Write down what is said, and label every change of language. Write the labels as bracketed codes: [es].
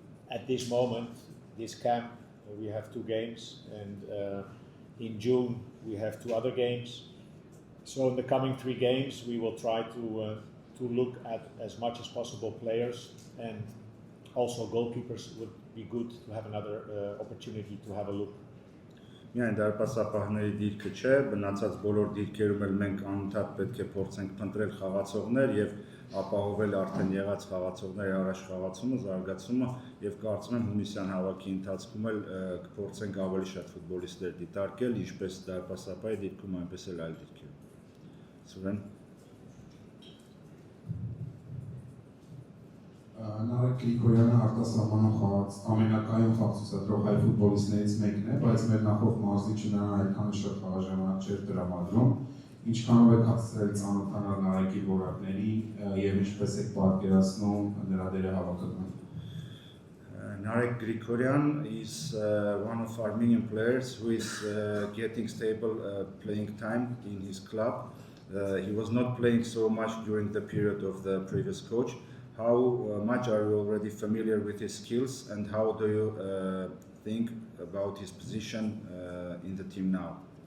[en] At this moment, this camp, we have 2 games, and In June, we have 2 other games. So in the coming 3 games, we will try to look at as much as possible players, and also goalkeepers would be good to have another opportunity to have a look. [hy] Միայն դարպասապահների դիրքը չէ, մնացած բոլոր դիրքերում էլ մենք անընդհատ պետք է փորձենք փնտրել խաղացողներ եւ ապահովել արդեն եղած խաղացողների առաջ խաղացումը, զարգացումը եւ կարծում եմ հունիսյան հավաքի ընթացքում էլ կփորձենք ավելի շատ ֆուտբոլիստներ դիտարկել, ինչպես դարպասապահի դիրքում, այնպես էլ այլ դիրքերում։ Սուրեն Նարեկ Գրիգորյանը արտասահմանում խաղաց ամենակայուն խաղացուցադրող հայ ֆուտբոլիստներից մեկն է, բայց մեր նախորդ մարզիչը նրան այդքան շատ խաղաժանանակ չէր տրամադրում։ Ինչքանով եք հասցրել ծանոթանալ Նարեկի որակների եւ ինչպես եք պատկերացնում նրա դերը հավաքական։ [en] Narek Grigoryan is one of Armenian players who is getting stable playing time in his club. He was not playing so much during the period of the previous coach. How much are you already familiar with his skills, and how do you think about his position in the team now?